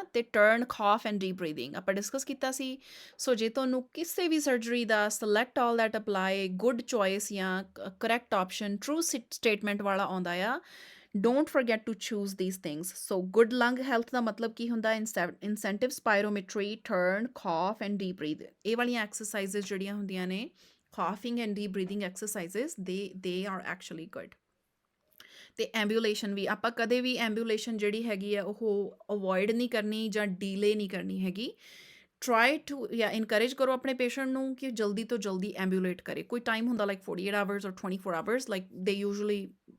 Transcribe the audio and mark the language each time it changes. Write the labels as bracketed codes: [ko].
[en] ਅਤੇ turn, cough and deep breathing [pa] ਆਪਾਂ discuss ਕੀਤਾ ਸੀ। ਸੋ ਜੇ ਤੁਹਾਨੂੰ ਕਿਸੇ ਵੀ surgery ਦਾ [en] select all that apply, good choice ਜਾਂ correct option, true statement [pa] ਵਾਲਾ ਆਉਂਦਾ ਆ, [en] Don't forget to choose these things. So good lung health [pa] ਦਾ ਮਤਲਬ ਕੀ ਹੁੰਦਾ, [en] Incentive spirometry, turn, cough and deep breath. [pa] ਇਹ ਵਾਲੀਆਂ ਐਕਸਰਸਾਈਜ਼ਸ ਜਿਹੜੀਆਂ ਹੁੰਦੀਆਂ ਨੇ, [en] coughing and deep breathing exercises, they are actually good. [pa] ਤੇ ਐਂਬੂਲੇਸ਼ਨ ਵੀ ਆਪਾਂ ਕਦੇ ਵੀ ਐਂਬੂਲੇਸ਼ਨ ਜਿਹੜੀ ਹੈਗੀ ਆ ਉਹ ਅਵੋਇਡ ਨਹੀਂ ਕਰਨੀ ਜਾਂ ਡੀਲੇ ਨਹੀਂ ਕਰਨੀ ਹੈਗੀ। [en] try to [pa] ਜਾਂ ਇਨਕਰੇਜ ਕਰੋ ਆਪਣੇ ਪੇਸ਼ੈਂਟ ਨੂੰ ਕਿ ਜਲਦੀ ਤੋਂ ਜਲਦੀ ਐਂਬੂਲੇਟ ਕਰੇ। ਕੋਈ ਟਾਈਮ ਹੁੰਦਾ like [en] 48 hours or 24 hours, like ਦੇ usually